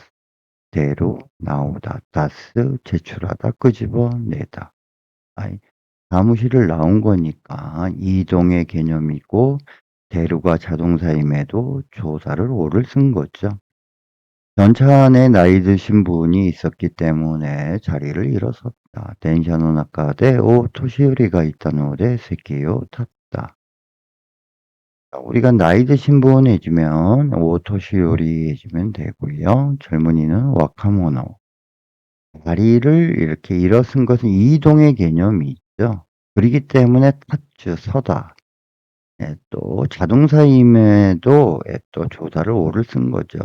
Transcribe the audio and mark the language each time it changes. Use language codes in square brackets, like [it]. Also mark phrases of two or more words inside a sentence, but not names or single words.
[ko] 대로 나오다, 다스 제출하다, 끄집어내다. 사무실을 나온 거니까 이동의 개념이고 대루가 자동사임에도 조사를 오를 쓴 거죠. 전차 안에 나이 드신 분이 있었기 때문에 자리를 일어섰다. [ja] 電車の中でお年寄りがいたので席を立った. [ko] 우리가 나이 드신 분 해주면 오토시요리 해주면 되고요. 젊은이는 와카모노. 다리를 이렇게 일어선 것은 이동의 개념이 있죠. 그렇기 때문에 타츠, 서다. 또 자동사임에도 또 조사를 오를 쓴 거죠.